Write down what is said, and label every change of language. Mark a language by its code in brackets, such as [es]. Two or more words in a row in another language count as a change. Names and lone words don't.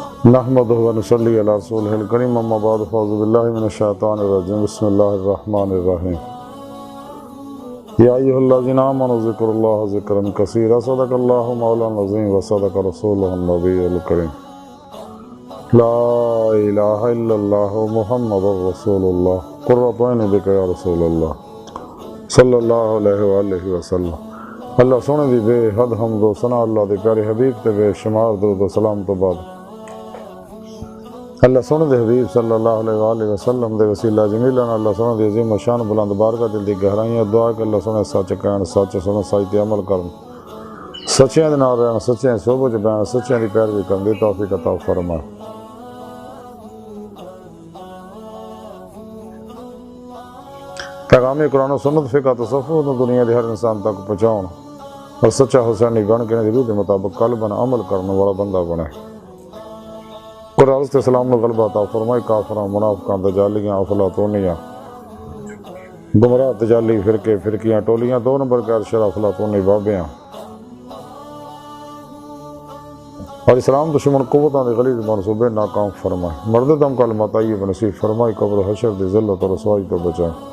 [ar] نحمدہ و نصلی علی رسولہ الکریم اما بعد فاعوذ باللہ من الشیطان الرجیم بسم اللہ الرحمن الرحیم یا ایہا الذین آمنوا اذکروا اللہ ذکرا کثیرا صدق اللہ مولانا العظیم و صدق رسولہ النبی الکریم لا الہ الا اللہ محمد رسول اللہ قرۃ عین بک یا رسول اللہ صلی اللہ علیہ وآلہ وسلم۔ [pa] اللہ سونے دی بے حد حمد و ثنا اللہ دے پیارے حبیب تے بے شمار درود و سلام تو بعد اللہ سونے دے حبیب [ar] صلی اللہ علیہ وآلہ وسلم [pa] دے وسیلہ جمیلہ اللہ سونے دے عظیم شان بلند بارگاہ دل دی گہرائیاں دعا کہ اللہ سونے سچ کہن سچ سونے سچ تے عمل کرن سچیاں دے نال رہن سچیاں صحبت وچ بیان سچیاں دی پیروی کرن دی توفیق عطا فرمائے۔ پیغام قرآن و سنت فقہ تصوف دنیا دے ہر انسان تک پہنچاؤن اور سچا حسینی بن کے روح دے مطابق قلباً عمل کرنے والا بندہ بنے۔ قرآن سے سلام نے غلبہ عطا فرمائے کافراں منافقاں دجالیاں افلاطونیاں گمراہ تجالی فرقیاں ٹولیاں دو نمبر کے ارشد افلاطونی بابیاں اور اسلام دشمن قوتاں دے غلیظ منصوبے ناکام فرمائے۔ مرد دم کلمہ طیب نصیب فرمائے قبر و حشر دی ذلت اور رسوائی تو بچائے۔